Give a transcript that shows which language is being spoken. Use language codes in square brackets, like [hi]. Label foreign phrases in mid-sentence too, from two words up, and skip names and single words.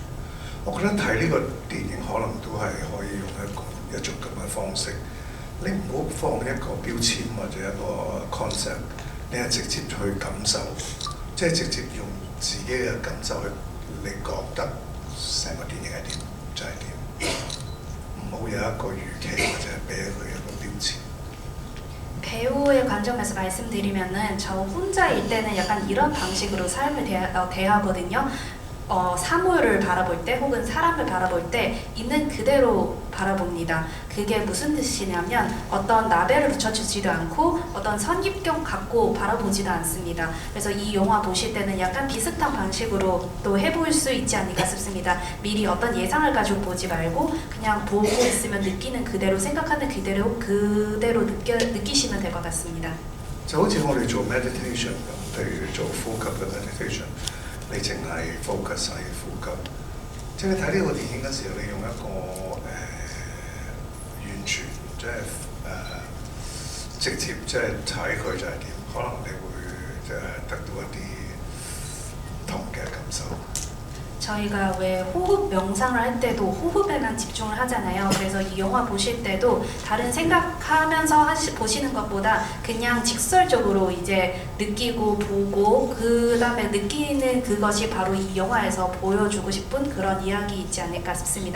[yue] 我覺得睇呢個電影可能都係可以用一種咁嘅方式，你唔好放一個標籤或者一個 concept， 你係直接去感受，即係直接用自己嘅感受去，你覺得成個電影係點就係點，唔好有一個預期或者俾佢一個標籤。 [ko] 배우의 관점에서 말씀드리면은 저 혼자일 때는 약간 이런 방식으로 삶을 대하거든요. 사물을 바라볼 때 혹은 사람을 바라볼 때 있는 그대로 바라봅니다. 그게 무슨 뜻이냐면 어떤 라벨을 붙여주지도 않고 어떤 선입견 갖고 바라보지도 않습니다. 그래서 이 영화 보실 때는 약간 비슷한 방식으로 또 해볼 수 있지 않을까 싶습니다. 미리 어떤 예상을 가지고 보지 말고 그냥 보고 있으면 느끼는 그대로 생각하는 그대로 느끼시면 될 것 같습니다. [yue] 就好似我哋做 meditation 咁，譬如做呼吸嘅 meditation。你淨係 focus 喺呼吸，即係睇呢個電影嘅時候，你用一個完全即係直接即係睇佢就係點，可能你會得到一啲唔同嘅感受。 [ko] 저희가 왜 호흡 명상을 할 때도 호흡에만 집중을 하잖아요. 그래서 이 영화 보실 때도 다른 생각하면서 보시는 것보다 그냥 직설적으로 이제 느끼고 보고 그 다음에 느끼는 그것이 바로 이 영화에서 보여주고 싶은 그런 이야기 있지 않을까 싶습니다.